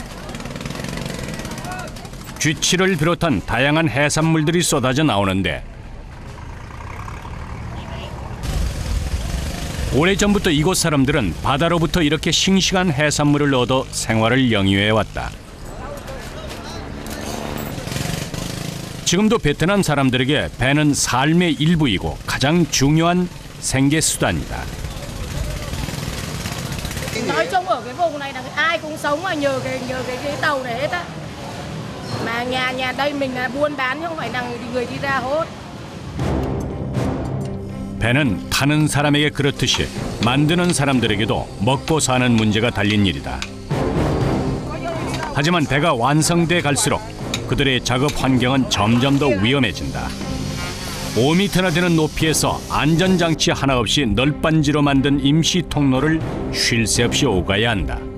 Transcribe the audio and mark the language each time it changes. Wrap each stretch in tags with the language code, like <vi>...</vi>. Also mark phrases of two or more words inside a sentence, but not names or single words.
<ko>쥐치를 비롯한 다양한 해산물들이 쏟아져 나오는데 오래전부터 이곳 사람들은 바다로부터 이렇게 싱싱한 해산물을 얻어 생활을 영위해왔다. 지금도 베트남 사람들에게 배는 삶의 일부이고 가장 중요한 생계수단이다.</ko> <vi>Nói chung ở cái vùng này là ai cũng sống mà nhờ cái tàu này hết á. Mà nhà đây mình là buôn bán chứ không phải là người đi ra hốt.</vi> <ko>배는 타는 사람에게 그렇듯이 만드는 사람들에게도 먹고 사는 문제가 달린 일이다. 하지만 배가 완성돼 갈수록 그들의 작업 환경은 점점 더 위험해진다. 5m나 되는 높이에서 안전장치 하나 없이 널빤지로 만든 임시 통로를 쉴 새 없이 오가야 한다.</ko>